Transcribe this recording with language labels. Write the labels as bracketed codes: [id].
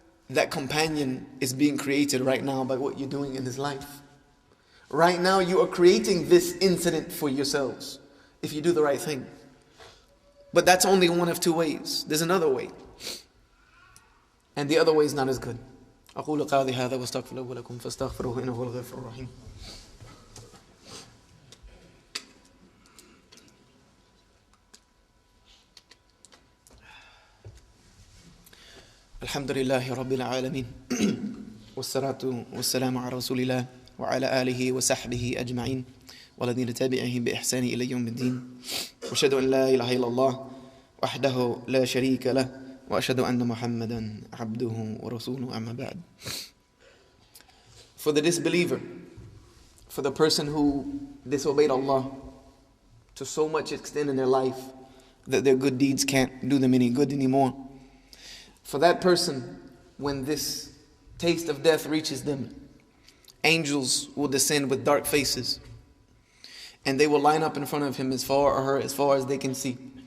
[en] That companion is being created right now by what you're doing in this life. Right now you are creating this incident for yourselves if you do the right thing. But that's only one of 2 ways. There's another way. And the other way is not as good. [ar] أقول قولي هذا واستغفر الله لكم فاستغفروه إنه هو الغفور الرحيم. الحمد لله رب العالمين والصلاة والسلام على رسول الله وعلى آله وصحبه أجمعين والذين تبعهم بإحسان إلى يوم الدين وأشهد أن لا إله إلا الله وحده لا شريك له وأشهد أن محمدا عبده ورسوله أما بعد. [en] For the disbeliever, for the person who disobeyed Allah to so much extent in their life that their good deeds can't do them any good anymore, for that person, when this taste of death reaches them, angels will descend with dark faces and they will line up in front of him as far as they can see.